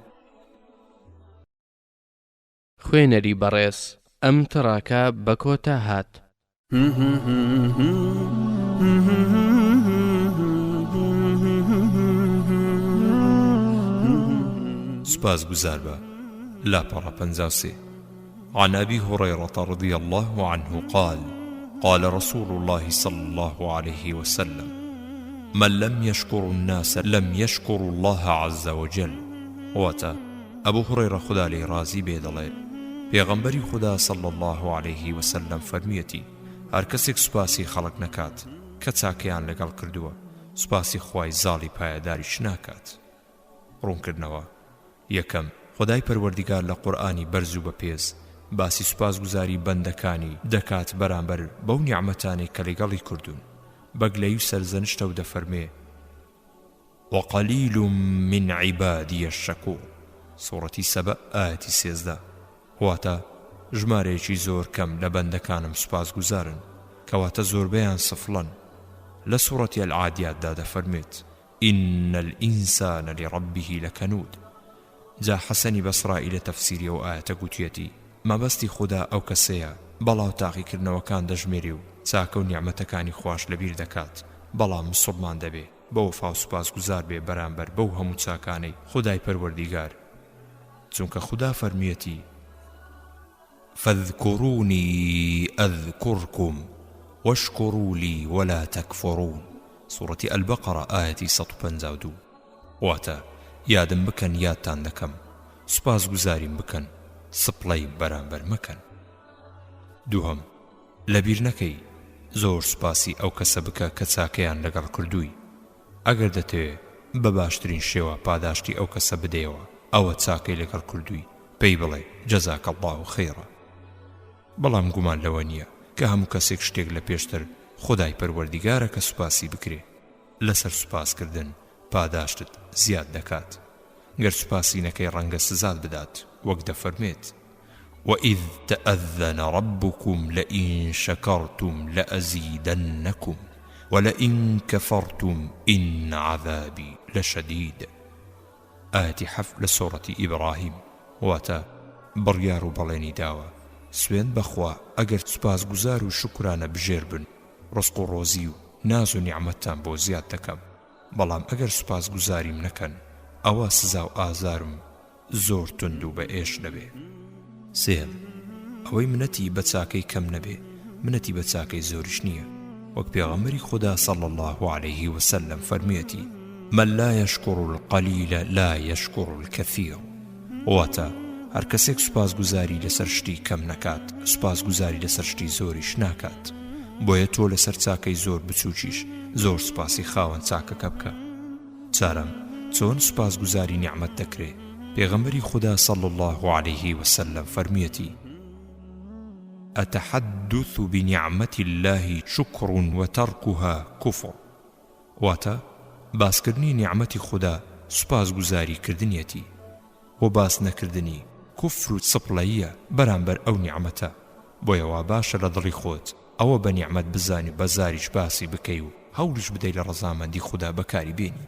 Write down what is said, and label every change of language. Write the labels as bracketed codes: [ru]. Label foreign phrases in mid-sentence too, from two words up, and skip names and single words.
[ckb] خوێنەری بەڕێز ئەم تڕاکە بە کۆتا هات. سپاس گوزار بە لاپەڕە 53. [ar] عن أبي هريرة رضي الله عنه قال: قال رسول الله صلى الله عليه وسلم: من لم يشكر الناس لم يشكر الله عز وجل. [ckb] واتا أبو هريرة خدا لي رازي بيدلي پیغمبری خدا [ar] صلى الله عليه وسلم [ckb] فرميتي: هر کەسێک سوپاسی خەڵک نەکات کە چاکەیان لەگەڵ کردووە، سوپاسی خوای زاڵی پایەداریش ناکات. ڕوونکردنەوە. یەکەم، خدای پەروەردیگار لە قورئانی بەرز و بەپێز باسی سوپاسگوزاری بەندەکانی دەکات بەرامبەر بەو نیعمەتانەی کە لەگەڵی کردوون، بەگلەی و سەرزەنشتە و دەفەرمێ: [ar] وقلیل من عبادی الشکور. [ckb] سوڕەتی سەبە ئایەتی 13. واتە ژمارەیەکی زۆر کەم لە بەندەکانم سوپاسگوزارن، کەواتە زۆربەیان سفڵن. لە سوڕەتی العادیاتدا دەفەرمێت: [ar] إن الإنسان لربه لكنود. [ckb] جا حەسەنی بەسڕایی لە تەفسیری ئەو ئایەتە گوتوویەتی: مەبەستی خوددا ئەو کەسەیە بەڵاو تاقیکردنەوەکان دەژمێری و چاکە و نیعمەتەکانی خوش لەبیر دەکات، بەڵام مسڵمان دەبێ بە وەفا و سوپاسگوزار بێ بەرامبەر بەو هەموو چاکانەی خودای پەروەردیگار، چونکە خوددا فەرمیەتی: [ar] فاذكروني أذكركم واشكروا لي ولا تكفرون. سورة البقرة آية 152. [ckb] واتا یادم بکەن یادتان دەکەم، سوپاس گوزاریم بکەن، سپڵەی بەرامبەر مەکەن. دووهەم، لەبیر نەکەی زۆر سوپاسی ئەو کەسە بکە کە چاکەیان لەگەڵ کردووی. ئەگەر دەتەوێ بە باشترین شێوە پاداشتی ئەو کەسە بدەیەوە، ئەوە چاکەی لەگەڵ کردووی، پێی بڵێ [ar] جەزاکە الله خەیڕە. [ckb] بەڵام گومان لەوە نییە کە هەموو کەسێک شتێک لە پێشتر خدای پەروەردیگارە کە سوپاسی بکرێ. لەسەر سوپاسکردن پاداشتت زیاد دەکات، گەر سوپاسی نەکەی ڕەنگە سزات بدات، وەک دەفەرمێت: [ar] وإذ تأذن ربكم لئن شكرتم لأزيدنكم ولئن كفرتم إن عذابي لشديد. آية حفل لسورة إبراهيم. [ckb] واتا بڕیار و بەڵێنی داوە سوێن بەخوا ئەگەر سوپاس گوزار و شکرانە بژێر بن، ڕزق و ڕۆزی و ناز و نیعمەتتان بۆ زیاد دەکەم، بەڵام ئەگەر سوپاس گوزاریم نەکەن، ئەوە سزا و ئازارم زۆر تند و بە ئێش دەبێ. سێم، ئەوەی منەتی بە چاکەی کەم نەبێ، منەتی بە چاکەی زۆریش نییە، وەک پێغەمبەری خوددا [ar] صلی الله عليه وسلم [ckb] فەرمیەتی: [ar] من لا يشكر القليل لا يشكر الكثير. [ckb] واتە هەر کەسێک سوپاسگوزاری لەسەر شتی کەم نەکات، سوپاسگوزاری لەسەر شتی زۆریش ناکات. بۆیە تۆ لەسەر چاکەی زۆر بچووکیش زۆر سوپاسی خاوەن چاکەکە بکە. چارەم، چۆن سوپاسگوزاری نیعمەت دەکرێ؟ پێغەمبەری خوددا [ar] صلی الله عليه وسلم [ckb] فەرمیەتی: [ar] التحدث بنعمة الله شكر وتركها كفر. [ckb] واتا باسکردنی نعمەتی خوددا سوپاس گوزاری کردنیەتی و باس نەکردنی کوفر و سپڵەییە بەرامبەر ئەو نیعمەتە. بۆیەوە باشە لە دڵی خۆت ئەوە بە نیعمەت بزانی و بەزاریش باسی بکەی و هەوڵش بدەی لە ڕەزامەندی خوددا بەکاری بێنی.